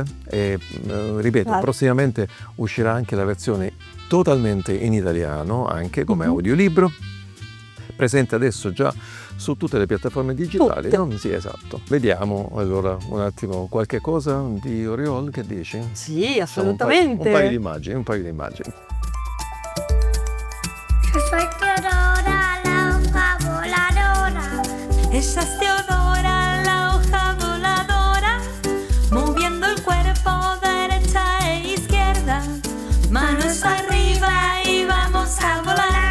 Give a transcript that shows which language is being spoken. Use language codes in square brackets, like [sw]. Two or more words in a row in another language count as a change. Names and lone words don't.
[it] E, ripeto, prossimamente uscirà anche la versione totalmente in italiano, anche come audiolibro. Presente adesso già su tutte le piattaforme digitali. Sì, esatto. Vediamo allora un attimo qualche cosa di Oriol, che dici? Sì, assolutamente. Un paio di immagini. [es] Yo soy Teodora, la hoja voladora. Ella es Teodora, la hoja voladora, moviendo el cuerpo derecha e izquierda, manos arriba y vamos a volar.